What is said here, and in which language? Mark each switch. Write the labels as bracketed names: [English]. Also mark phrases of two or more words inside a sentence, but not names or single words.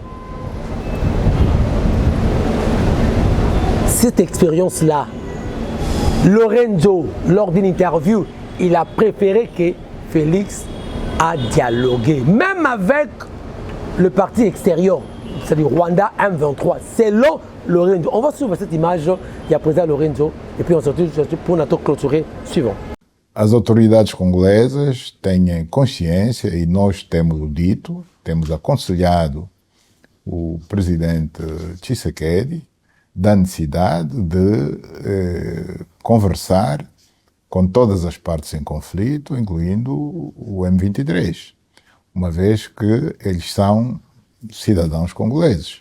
[French] Cette expérience-là, Lorenzo, lors d'une interview, il a préféré que Félix a dialogué, même avec le parti extérieur, c'est-à-dire Rwanda M23, selon Lorenzo. On va suivre cette image, il y a présent Lorenzo, et puis on se retrouve pour notre clôturer suivant. [Portuguese] As autoridades congolesas têm consciência, e nós temos o dito, temos aconselhado o presidente Tshisekedi da necessidade de conversar com todas as partes em conflito, incluindo o M23, uma vez que eles são cidadãos congoleses.